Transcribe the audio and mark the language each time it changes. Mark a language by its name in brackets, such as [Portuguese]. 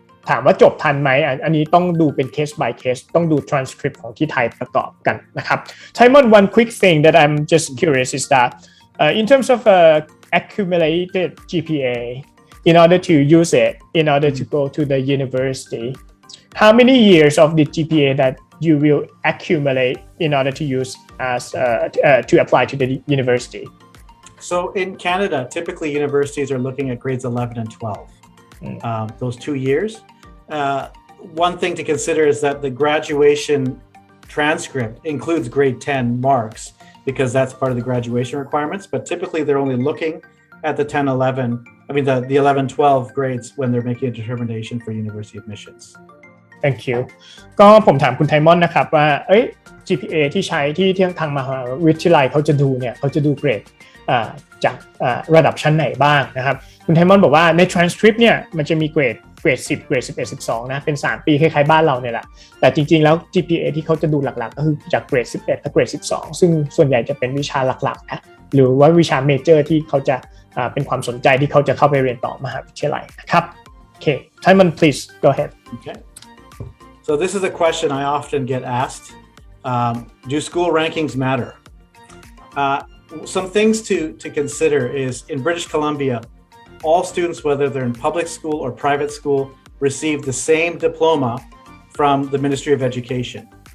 [Thai] ถามว่าจบทันไหมอันนี้ต้องดูเป็น case by case ต้องดู transcript ของที่ไทยประกอบกันนะครับ [English] Tymon, one quick thing that I'm just curious is that in terms of accumulated GPA in order to use it in order to go to the university, how many years of the GPA that you will accumulate in order to use as to apply to the university? So in Canada, typically universities are looking at grades 11 and 12, those 2 years. One thing to consider is that the graduation transcript includes grade 10 marks because that's part of the graduation requirements, but typically they're only looking at the 10, 11, I mean the 11, 12 grades when they're making a determination for university admissions. Thank you. [Thai] ก็ผมถามคุณไทมอนนะครับว่าGPA ที่ใช้ที่ทางมหาวิทยาลัยเขาจะดูเนี่ยเขาจะดูเกรดจากระดับชั้นไหนบ้างนะครับคุณไทมอนบอกว่าใน transcript เนี่ยมันจะมีเกรด10เกรด11 12นะเป็น3ปีคล้ายๆบ้านเราเนี่ยแหละแต่จริงๆแล้ว GPA ที่เขาจะดูหลักๆก็คือจากเกรด11และเกรด12ซึ่งส่วนใหญ่จะเป็นวิชาหลักๆนะหรือว่าวิชาเมเจอร์ที่เขาจะเป็นความสนใจที่เขาจะเข้าไปเรียนต่อมหาวิทยาลัยนะครับโอเค [English] Tymon, please go ahead. Okay. So this is a question I often get asked. Do school rankings matter? some things to consider is in British Columbia, all students, whether they're in public school or private school, receive the same diploma from the Ministry of Education.